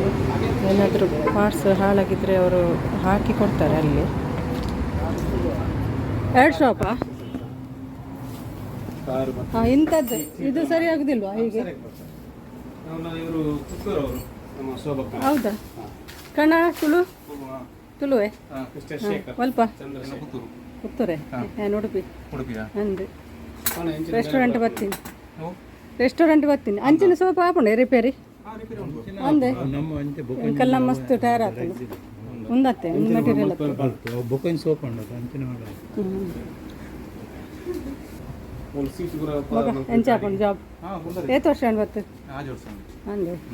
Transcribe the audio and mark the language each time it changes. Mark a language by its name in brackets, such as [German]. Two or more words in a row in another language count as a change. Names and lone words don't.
[Kannada] ಏನಾದರೂ ಪಾರ್ಟ್ಸ್ ಹಾಳಾಗಿದ್ದರೆ ಅವರು ಹಾಕಿ ಕೊಡ್ತಾರೆ ಅಲ್ಲಿ. 2 ಶಾಪಾ? ಕಾರು ಹಾಂ, ಇಂಥದ್ದು ಇದು ಸರಿ ಆಗೋದಿಲ್ವಾ ಹೀಗೆ? ಇವರು ಪುತ್ತೂರು ಅವರು ನಮ್ಮ ಶೋಭಕ್ಕ. ಹೌದಾ? ಕನ್ನಡ ತುಳು ತುಳುವೆ ಕ್ರಿಸ್ಟಿಯನ್ ಶೇಖರ್ ಸ್ವಲ್ಪ ಚಂದ್ರನ ಪುತ್ತೂರು ಪುತ್ತೂರೆ ಉಡುಪಿ ಉಡುಪಿಯಾ ಅಂದು ರೆಸ್ಟೋರೆಂಟ್ ಬರ್ತೀನಿ. ರೆಸ್ಟೋರೆಂಟ್ ಬರ್ತೀನಿ. [Tulu] ಅಂಚಿನ ಸೋಪ ಆಪುಂಡೆ ರಿಪೇರಿ ಅಂದೆ ಇಂಕಲ್ಲ ಮಸ್ತ್ ಟೈರ್ ಆಗ್ತದೆ ಮುಂದತ್ತೆ ಮೆಟೀರಿಯಲ್ ಎಂಚ ಹಾಕೊಂಡು ಜಾಬ್ ಏತ್ ವರ್ಷ ಬತ್ತು ಅಂದೆ.